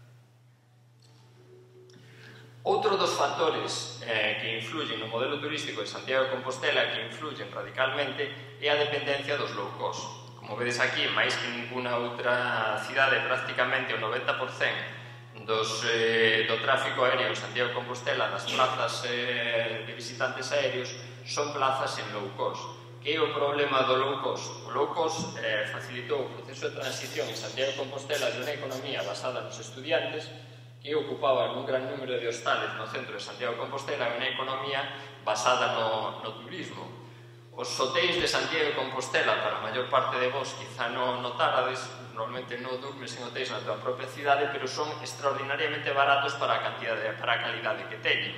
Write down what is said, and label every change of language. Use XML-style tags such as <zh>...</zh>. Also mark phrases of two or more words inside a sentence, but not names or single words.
<gl>Outro dos factores que influyen no modelo turístico de Santiago de Compostela, que influyen radicalmente, é a dependencia dos</gl> <en>low cost.</en> <gl>Como vedes aquí, máis que ninguna outra cidade, prácticamente o 90% do tráfico aéreo en Santiago de Compostela, das plazas de visitantes aéreos, son plazas en</gl> <en>low cost.</en> <gl>Que é o problema do</gl> <en>low cost?</en> <gl>O</gl> <en>low cost</en> <gl>facilitou o proceso de transición en Santiago de Compostela de unha economía basada nos estudiantes, que ocupaba un gran número de hostales no centro de Santiago de Compostela, e unha economía basada no turismo. Os hotéis de Santiago de Compostela, para a maior parte de vos, quizá non notárades, normalmente non durmes en hotéis na tua propia cidade, pero son extraordinariamente baratos para a calidade que teñen.</gl>